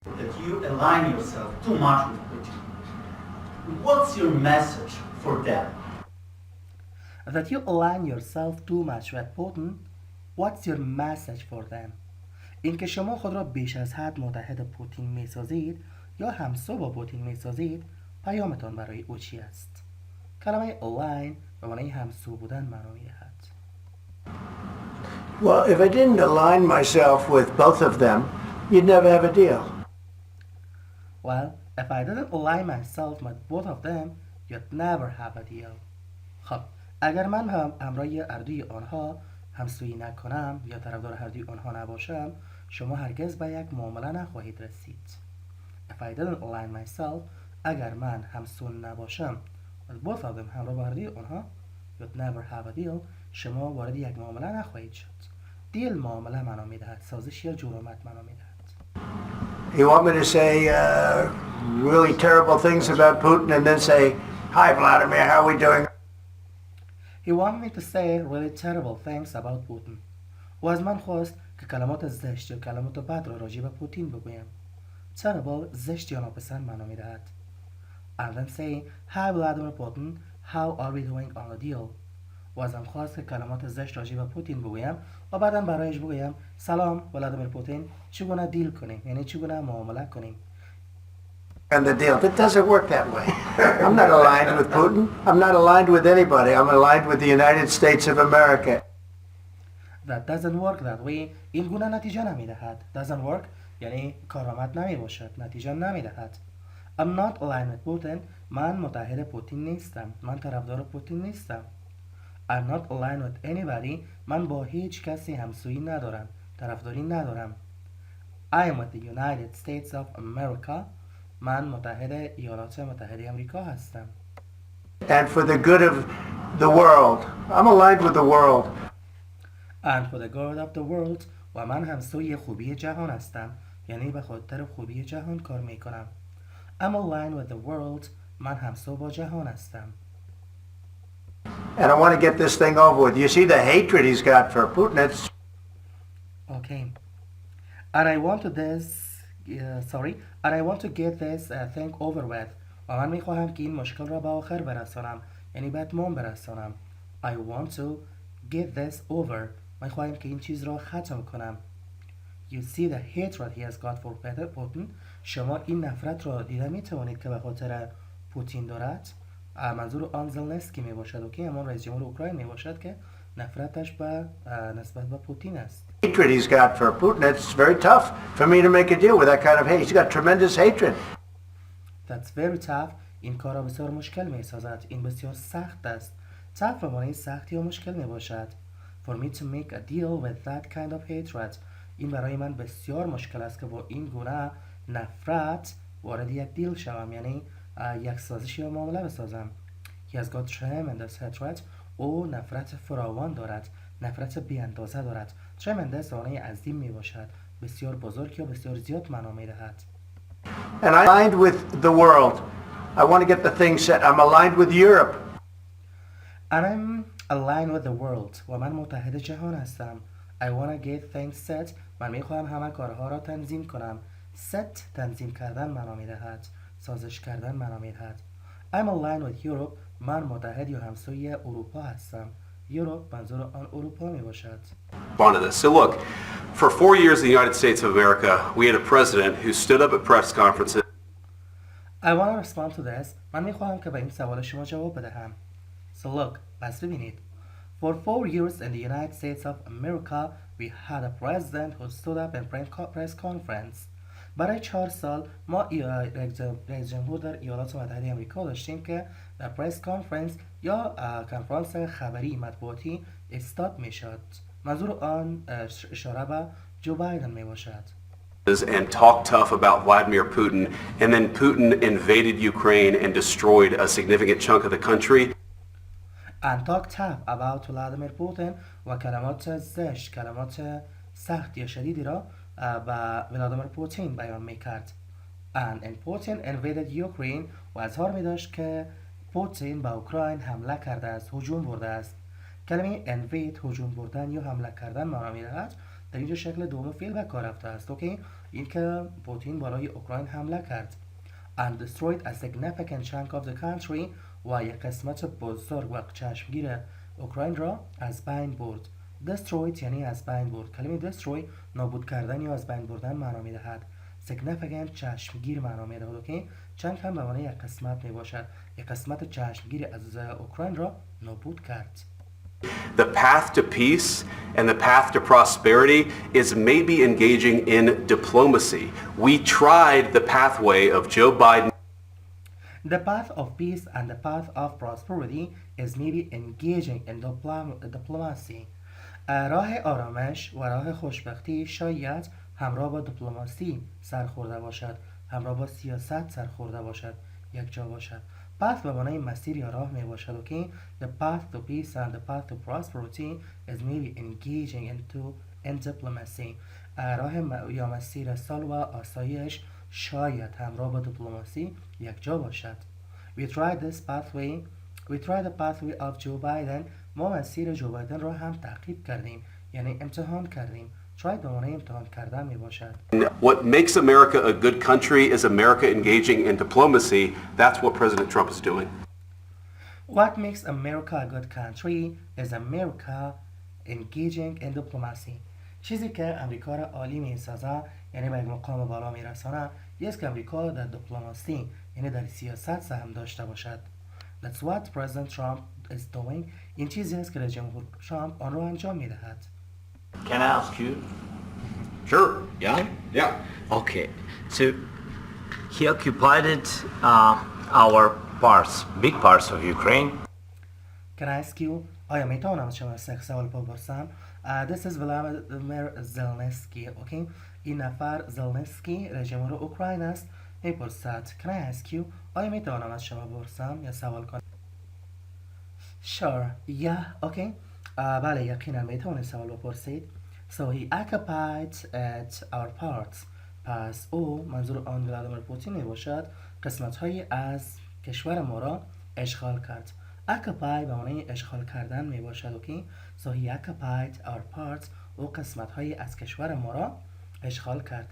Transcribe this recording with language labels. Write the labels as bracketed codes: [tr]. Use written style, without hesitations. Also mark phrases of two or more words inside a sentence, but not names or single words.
[en] that you align yourself too much with Putin. What's your message for them? That you align yourself too much with Putin. What's your message for them? [fa] اینکه شما خود را بیش از حد متحد پوتین می‌سازید یا همسو با پوتین می‌سازید، پیامتان برای او چی است؟ کلمه align به معنی همسو بودن معنا می‌دهد. [en] Well, if I didn't align myself with both of them, you'd never have a deal. Well, if I didn't align myself with both of them, you'd never have a deal. [fa] خب، اگر من هم همراه اردوی آنها همسویی نکنم یا طرفدار اردوی آنها نباشم، شما هرگز به یک معامله نخواهید رسید. [en] If I didn't align myself, [fa] اگر من همسو نباشم [en] with both of them [fa] همراه با اردوی آنها، [en] you'd never have a deal، [fa] شما وارد یک معامله نخواهید شد. دیل معامله معنا میدهد، سازش یا جرمت معنا میدهد. [en] You want me to say really terrible things about Putin and then say, "Hi, Vladimir, how are we doing?" He wanted me to say really terrible things about Putin. [fa] و از من خواست که کلمات زشت یا کلمات بد را راجع به پوتین بگویم. Terrible زشت یا ناپسند معنا میدهد. [en] And then say, "Hi Vladimir Putin, how are we doing on the deal?" [fa] و ازم خواست که کلمات زشت راجع به پوتین بگویم و بعدم برایش بگویم سلام ولادیمیر پوتین، چگونه دیل کنیم، یعنی چگونه معامله کنیم. [en] And the deal. It doesn't work that way. I'm not aligned with Putin. I'm not aligned with anybody. I'm aligned with the United States of America. That doesn't work that way. [fa] این گونه نتیجه نمیدهد. [en] Doesn't work [fa] یعنی کارآمد نمی باشد، نتیجه نمیدهد. [en] I'm not aligned with Putin. [fa] من متحد پوتین نیستم. من طرفدار پوتین نیستم. [en] I'm not aligned with anybody. [fa] من با هیچ کسی همسویی ندارم، طرفداری ندارم. [en] I am with the United States of America. [fa] من متحد ایالات متحده آمریکا هستم. [en] And for the good of the world. I'm aligned with the world. And for the good of the world. [fa] و من همسوی خوبی جهان هستم، یعنی به خاطر خوبی جهان کار می کنم. [en] I'm aligned with the world. [fa] من همسو با جهان هستم. [en] And I want to get this thing over with. You see the hatred he's got for Putin. It's Okay. And I want to and I want to get this thing over with. [fa] و من میخواهم که این مشکل را به آخر برسانم، یعنی به اتمام برسانم. [en] I want to get this over. [fa] میخواهم که این چیز را ختم کنم. [en] You see the hatred he has got for Putin. [fa] شما این نفرت را دیده میتوانید که به خاطر پوتین دارد. منظور آن زلنسکی می باشد، اوکی، اما رئیس جمهور اوکراین می باشد که نفرتش به نسبت به پوتین است. [en] hatred he's got for Putin. It's very tough for me to make a deal with that kind of hate. He's got tremendous hatred. That's very tough. [fa] این کار را بسیار مشکل می سازد. این بسیار سخت است. tough به معنی سخت یا مشکل می باشد. [en] For me to make a deal with that kind of hatred. [fa] این برای من بسیار مشکل است که با این گونه نفرت وارد یک دیل شوم، یعنی یک سازش یا معامله بسازم. [en] He has got tremendous hatred. [fa] او نفرت فراوان دارد، نفرت بی اندازه دارد. tremendous معنی عظیم می باشد، بسیار بزرگ یا بسیار زیاد معنا می دهد. [en] And I'm aligned with the world. I want to get the thing set. I'm aligned with Europe. And I'm aligned with the world. [fa] و من متحد جهان هستم. [en] I want to get things set. [fa] من می خواهم همه کارها را تنظیم کنم. set تنظیم کردن معنا می دهد، سازش کردن معنا می دهد. [en] I'm aligned with Europe. [fa] من متحد یا همسوی اروپا هستم. Europe منظور آن اروپا می باشد. [en] On to this. So look, for 4 years in the United States of America, we had a president who stood up at press conferences. I want to respond to this. [fa] من می خواهم که به این سوال شما جواب بدهم. [en] So look, [fa] پس ببینید. [en] For 4 years in the United States of America, we had a president who stood up in press conference. [fa] برای 4 سال ما رئیس جمهور در ایالات متحده آمریکا داشتیم که در [en] press conference [fa] یا کنفرانس خبری مطبوعاتی استاد می شد. منظور آن اشاره به جو بایدن می باشد. [en] And talked tough about Vladimir Putin, and then Putin invaded Ukraine and destroyed a significant chunk of the country. And talk tough about Vladimir Putin [fa] و کلمات زشت، کلمات سخت یا شدیدی را به ولادیمیر پوتین بیان میکرد. [en] And Putin invaded Ukraine [fa] و اظهار می داشت که پوتین به اوکراین حمله کرده است، هجوم برده است. کلمه invade هجوم بردن یا حمله کردن معنا می دهد. در اینجا شکل دوم فعل به کار رفته است. اوکی؟ اینکه پوتین بالای اوکراین حمله کرد [en] and destroyed a significant chunk of the country [fa] و یک قسمت بزرگ و چشمگیر اوکراین را از بین برد. destroyed یعنی از بین برد. کلمه destroy نابود کردن یا از بین بردن معنا می‌دهد. significant چشمگیر معنا می‌دهد که چند هم به معنی یک قسمت میباشد. یک قسمت چشمگیر از اوکراین را نابود کرد. [en] The path to peace and the path to prosperity is maybe engaging in diplomacy. We tried the pathway of Joe Biden. The path of peace and the path of prosperity is maybe engaging in diplomacy. [fa] راه آرامش و راه خوشبختی شاید همراه با دیپلماسی سرخورده باشد، همراه با سیاست سرخورده باشد، یک جا باشد. [en] path [fa] به معنای مسیر یا راه می باشد و که [en] the path to peace and the path to prosperity is maybe engaging in diplomacy. [fa] راه یا مسیر صلح و آسایش شاید همراه با دیپلماسی یک جا باشد. [en] We tried the pathway of Joe Biden. [fa] ما مسیر جو بایدن را هم تعقیب کردیم، یعنی امتحان کردیم. tried به معنای امتحان کردن می باشد. [en] What makes America a good country is America engaging in diplomacy. That's what President Trump is doing. What makes America a good country is America engaging in diplomacy. [fa] چیزی که امریکا را عالی می سازد، یعنی به یک مقام بالا می رساند، است که امریکا در دیپلماسی، یعنی در سیاست سهم داشته باشد. [en] That's what President Trump is doing. [fa] این چیزی است که رئیس جمهور ترامپ آن را انجام می دهد. [en] Can I ask you? Sure. Yeah? Okay. So he occupied our parts, big parts of Ukraine. Can I ask you? [fa] آیا می توانم از شما سوال بپرسم؟ [en] This is Vladimir زلنسکی. Okay. [fa] این نفر زلنسکی رئیس جمهور اوکراین است. [en] میپرسد Can I ask you? [fa] آیا می توانم از شما بپرسم یا سوال کنم؟ [en] Sure. Yeah. Okay. [fa] بله یقینا می توانید سوال بپرسید. [en] So he occupied at our parts. [fa] پس او منظور آن ولادیمیر پوتین می باشد قسمت هایی از کشور ما را اشغال کرد. occupy به معنی اشغال کردن می باشد. اوکی. [en] So he occupied our parts. [fa] او قسمت هایی از کشور ما را اشغال کرد.